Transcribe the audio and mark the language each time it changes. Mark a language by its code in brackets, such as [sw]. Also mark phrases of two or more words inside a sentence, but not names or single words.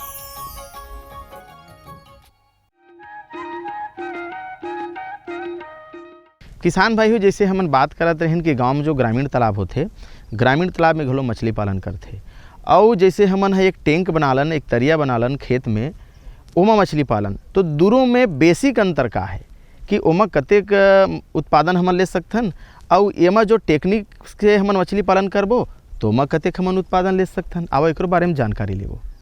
[hne] किसान भाइयों, जैसे हम बात करते रहन कि गांव में जो ग्रामीण तालाब होते, ग्रामीण तालाब में घलो मछली पालन करते, और जैसे हमन एक टैंक बनालन, एक तरिया बनालन खेत में, ओमा मछली पालन, तो दूरों में बेसिक अंतर का है कि ओमा कतेक उत्पादन हमन ले सकथन, और एमा जो टेक्निक से हमन मछली पालन करबो तो ओमा कतेक हमन उत्पादन ले सकथन। आओ एकरो बारे में जानकारी लेबो।